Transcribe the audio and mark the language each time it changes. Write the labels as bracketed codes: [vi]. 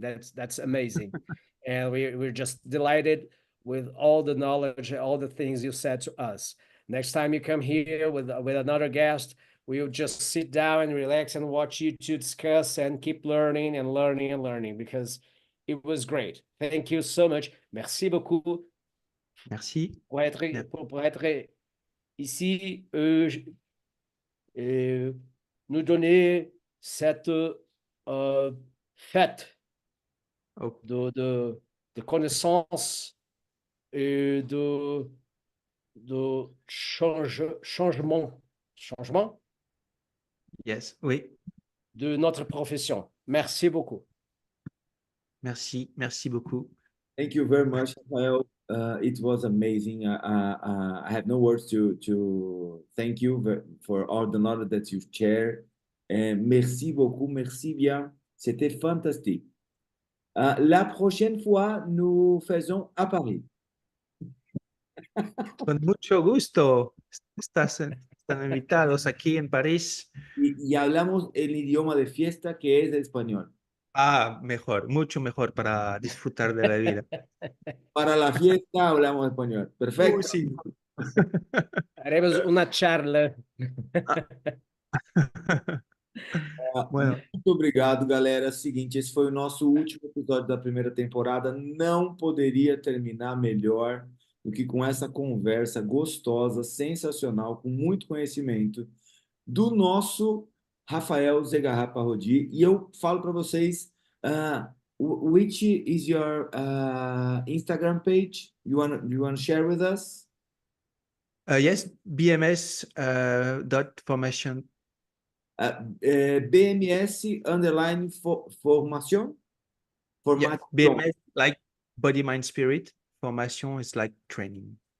[en] That's amazing, and we're just delighted with all the knowledge, all the things you said to us. Next time you come here with another guest, we'll just sit down and relax and watch you two discuss and keep learning and learning and learning because it was great. Thank you so much. Merci beaucoup [fr] Merci. pour être ici, nous donner cette fête Oh, de connaissances et de changement [en] yes. Oui. [fr] de notre profession. Merci beaucoup. Merci beaucoup. [en] Thank you very much, Rafael. It was amazing. I have no words to thank you for all the knowledge that you share. [fr] Merci beaucoup, merci bien. C'était fantastique. La prochaine fois, nous faisons à Paris. [es] Con mucho gusto. Están invitados aquí en París. Y hablamos el idioma de fiesta que es el español. Mejor, mucho mejor para disfrutar de la vida. Para la fiesta hablamos español. Perfecto. Sí. Haremos una charla. Bueno. [pt] Muito obrigado, galera. Seguinte, esse foi o nosso último episódio da primeira temporada. Não poderia terminar melhor do que com essa conversa gostosa, sensacional, com muito conhecimento do nosso Rafael Zegarra-Parodi. [en] E eu falo para vocês, which is your Instagram page? You want to share with us? Yes, BMS dot formation. BMS underline formation? Yeah, BMS like body, mind, spirit. Formation is like training.